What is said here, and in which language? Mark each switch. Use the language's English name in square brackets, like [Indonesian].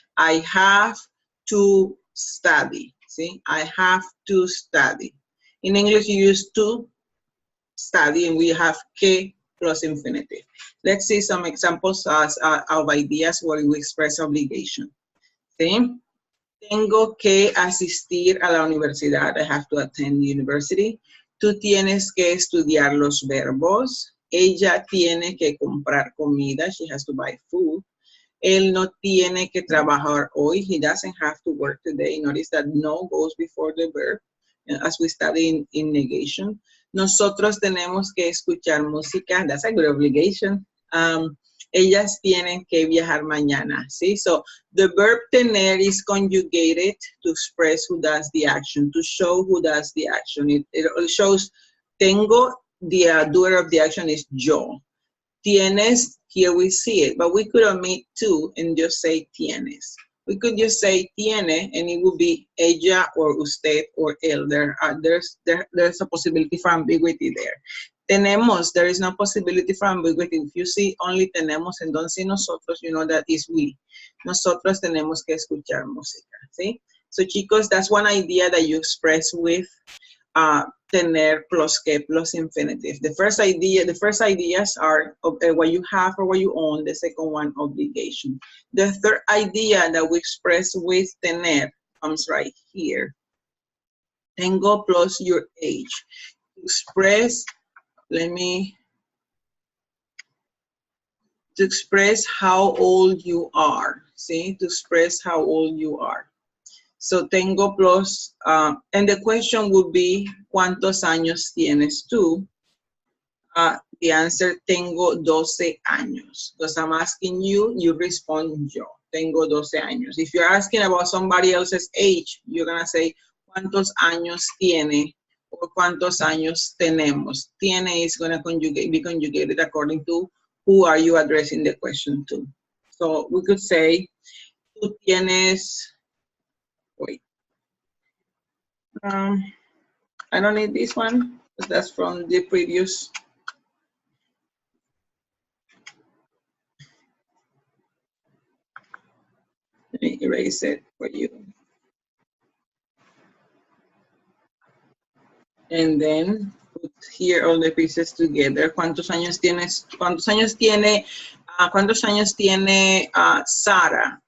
[English] I have to study, see? I have to study. In English, you use to study, and we have que plus infinitive. Let's see some examples of ideas where we express obligation. [Spanish] ¿Sí? Tengo que asistir a la universidad. [English] I have to attend university. [Spanish] Tú tienes que estudiar los verbos. Ella tiene que comprar comida. [English] She has to buy food. [Spanish] Él no tiene que trabajar hoy. [English] He doesn't have to work today. Notice that no goes before the verb, as we study in negation. [Spanish] Nosotros tenemos que escuchar música. [English] That's a good obligation. [Spanish] Ellas tienen que viajar mañana. [English] See? So the verb tener is conjugated to express who does the action, to show who does the action. It shows tengo, the doer of the action is yo. Tienes Here we see it, but we could omit two and just say tienes. We could just say tiene, and it would be ella or usted or él. There's a possibility for ambiguity there. Tenemos, there is no possibility for ambiguity. If you see only tenemos and don't see nosotros, you know that is we. [Spanish] Nosotros tenemos que escuchar música, ¿sí? [English] So, chicos, that's one idea that you express with tener plus que plus infinitive. The first ideas are what you have or what you own. The second one, obligation. The third idea that we express with tener comes right here. Tengo plus your age. Express, to express how old you are. See, to express how old you are. So tengo plus, and the question would be, [Spanish] ¿cuántos años tienes tú? [English] The answer, [Spanish] tengo 12 años. [English] Because I'm asking you, you respond yo. [Spanish] Tengo 12 años. [English] If you're asking about somebody else's age, you're going to say, [Spanish] ¿cuántos años tiene? Or ¿cuántos años tenemos? [English] Tiene is going to be conjugated according to who are you addressing the question to. So we could say, [Spanish] tú tienes... [English] Wait, I don't need this one, because that's from the previous. Let me erase it for you. And then put here all the pieces together. [Spanish] ¿Cuántos años tienes? ¿Cuántos años tiene? ¿Cuántos años tiene Sara?